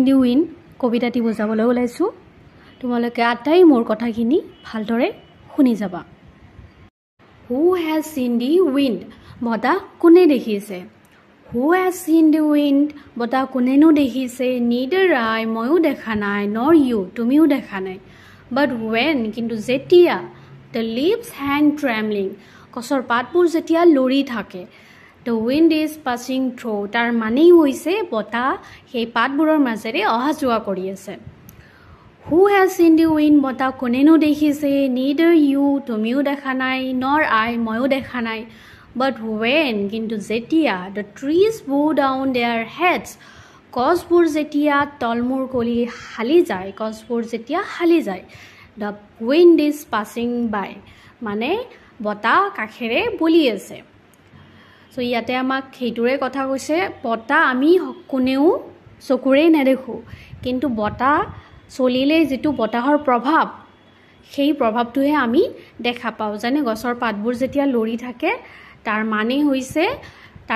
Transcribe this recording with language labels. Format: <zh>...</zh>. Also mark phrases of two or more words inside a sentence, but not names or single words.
<as>দি উইণ্ড কবিতাটি বুজাবলৈ ওলাইছো তোমালোকে আটাই মোৰ কথাখিনি ভালদৰে শুনি যাবা</as> <en>who has seen the wind</en> <as>বতাহ কোনে দেখিছে</as> <en>who has seen the wind</en> <as>বতাহ কোনেনো দেখিছে</as> <en>neither I</en> <as>ময়ো দেখা নাই</as> <en>nor you</en> <as>তুমিও দেখা নাই</as> <en>but when</en> <as>কিন্তু যেতিয়া</as> <en>The leaves hang trembling.</en> <as>গছৰ পাতবোৰ যেতিয়া লৰি থাকে</as> <en>The wind is passing through.</en> <as>তাৰ মানেই হৈছে বতাহ সেই পাতবোৰৰ মাজেৰে অহা যোৱা কৰি আছে</as> <en>Who has seen the wind?</en> <as>বতাহ কোনেনো দেখিছে</as> <en>Neither you</en> <as>তুমিও দেখা নাই</as> <en>nor I</en> <as>ময়ো দেখা নাই</as> <en>But when</en> <as>কিন্তু যেতিয়া</as> <en>The trees bow down their heads.</en> <as>গছবোৰ যেতিয়া তলমূৰ কৰি হালি যায় গছবোৰ যেতিয়া হালি যায়</as> <en>The wind is passing by.</en> <as>মানে বতাহ কাখেৰে বলি আছে সো ইয়াতে আমাক হেতুৰে কথা কৈছে বতাহ আমি কোনেও চকুৰে নেদেখো কিন্তু বতাহ চলিলে যেটো বতাহৰ প্ৰভাৱ সেই প্ৰভাৱটোহে আমি দেখা পাওঁ জানে গছৰ পাতবোৰ যেতিয়া লৰি থাকে তাৰ মানে হৈছে তাৰ</as>